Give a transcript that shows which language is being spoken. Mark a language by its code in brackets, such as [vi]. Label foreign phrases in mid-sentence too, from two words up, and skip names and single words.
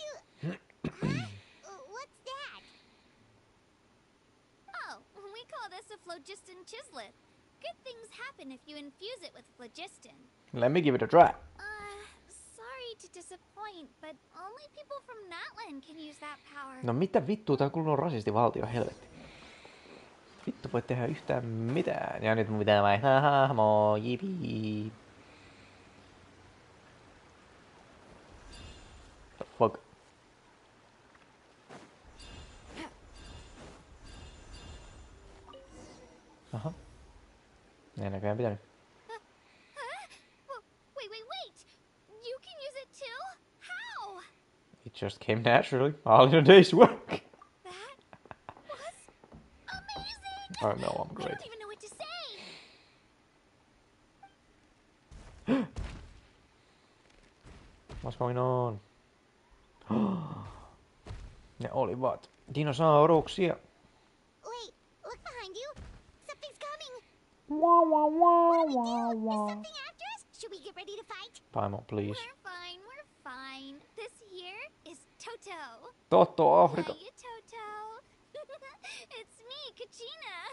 [en] What's that? Oh, we call this a phlogiston chislet. Good things happen if you infuse it with phlogiston. Let me give it a try. Sorry to disappoint, but only people from Natlan can use that power. [fi] No mitä vittua, tää on kuulunut rasistivaltio, helvetti. Vittu voi tehdä yhtään mitään. Ja nyt mun pitää vaihtaa hahmo, jipii. [en] The fuck? Aha. [fi] Ei näköjään pitänyt. [en] Wait. You can use it too? How? It just came naturally, all in a day's work. That was amazing! Oh no, I'm I great. don't even know what to say. What's going on? [fi] Ne olivat dinosauruksia. [en] Wait, look behind you. Something's coming. Wow, wow, wow, What do we do? wow, Is wow. something after us? Should we get ready to fight? Paimon, please. We're fine. This here is Toto. Toto, Afrika. Hiya, Toto. It's me, Kachina.